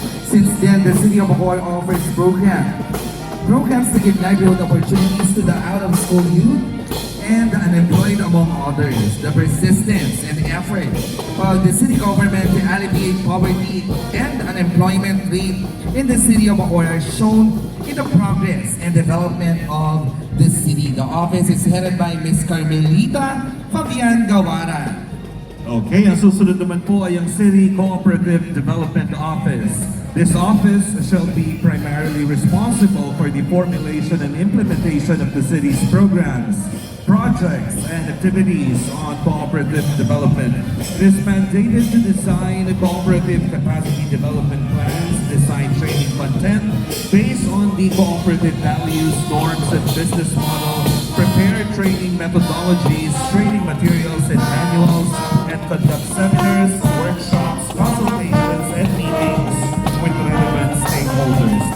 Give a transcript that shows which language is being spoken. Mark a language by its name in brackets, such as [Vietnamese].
[English] Since then, the City of Bacoor offers programs to give livelihood opportunities to the out-of-school youth and the unemployed, among others. The persistence and effort of the city government to alleviate poverty and unemployment rate in the city of Bacoor are shown in the progress and development of the city. The office is headed by Ms. Carmelita Fabian Gawara. [Filipino] Okay, ang susunod naman po ay ang City Cooperative Development Office. [English] This office shall be primarily responsible for the formulation and implementation of the city's programs, projects, and activities on cooperative development. It is mandated to design cooperative capacity development plans, design training content based on the cooperative values, norms, and business model, prepare training methodologies, training materials, and manuals, and conduct seminars, workshops, consultations, and meetings with relevant stakeholders.